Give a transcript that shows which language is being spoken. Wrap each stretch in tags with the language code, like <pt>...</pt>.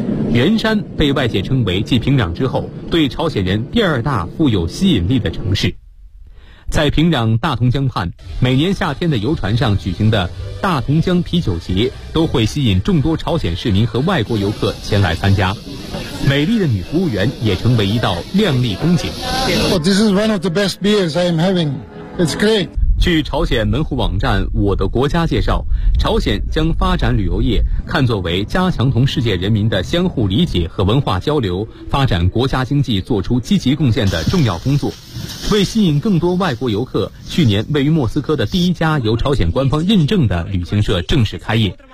<zh>元山被外界称为继平壤之后对朝鲜人第二大富有吸引力的城市。在平壤大同江畔，每年夏天的游船上举行的大同江啤酒节都会吸引众多朝鲜市民和外国游客前来参加，美丽的女服务员也成为一道亮丽风景。</zh> <en>This is one of the best beers I am having. It's great.</en> <zh>据朝鲜门户网站我的国家介绍，朝鲜将发展旅游业看作为加强同世界人民的相互理解和文化交流，发展国家经济做出积极贡献的重要工作。为吸引更多外国游客，去年位于莫斯科的第一家由朝鲜官方认证的旅行社正式开业。</zh>